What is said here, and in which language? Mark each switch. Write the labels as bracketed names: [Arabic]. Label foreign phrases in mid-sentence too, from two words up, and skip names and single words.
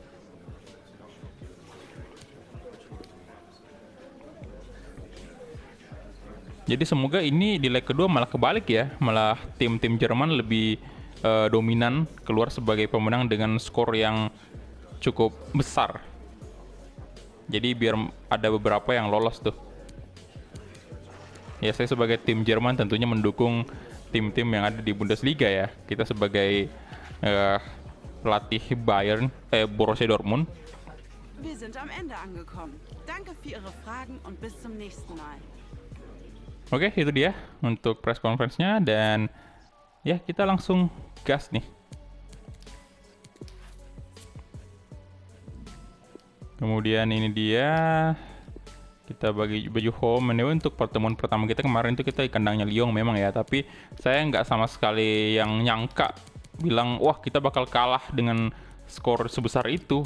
[Indonesian] Jadi semoga ini di leg kedua malah kebalik ya, malah tim-tim Jerman lebih dominan keluar sebagai pemenang dengan skor yang cukup besar. Jadi biar ada beberapa yang lolos tuh. Ya, saya sebagai tim Jerman tentunya mendukung tim-tim yang ada di Bundesliga ya. Kita sebagai pelatih Borussia Dortmund. [German] Wir sind am Ende angekommen. Danke für Ihre Fragen und bis zum nächsten Mal. [Indonesian] Oke, itu dia untuk [English] press conference- [Indonesian] nya dan ya kita langsung gas nih. Kemudian ini dia, kita bagi baju home. Anyway, untuk pertemuan pertama kita kemarin itu kita di kandangnya Lyon memang ya, tapi saya nggak sama sekali yang nyangka bilang wah kita bakal kalah dengan skor sebesar itu.